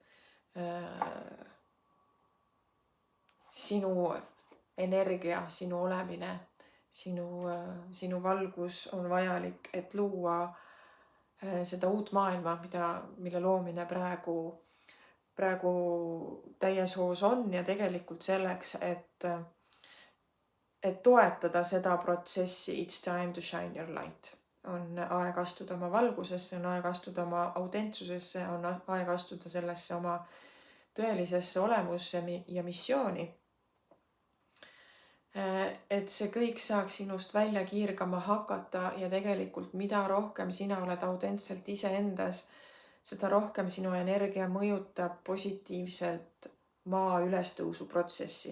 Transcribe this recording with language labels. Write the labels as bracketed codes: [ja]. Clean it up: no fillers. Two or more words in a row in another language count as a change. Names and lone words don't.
[et] Sinu energia, sinu olemine, sinu valgus on vajalik, et luua seda uut maailma, mille loomine praegu täies hoos on ja tegelikult selleks, et toetada seda protsessi [en] It's time to shine your light. [et] On aeg astuda oma valgusesse, on aeg astuda oma autentsusesse, on aeg astuda sellesse oma tõelisesse olemusse ja missiooni. Et see kõik saaks sinust välja kiirgama hakata ja tegelikult mida rohkem sina oled autentselt iseendas, seda rohkem sinu energia mõjutab positiivselt maa ülestõusu protsessi.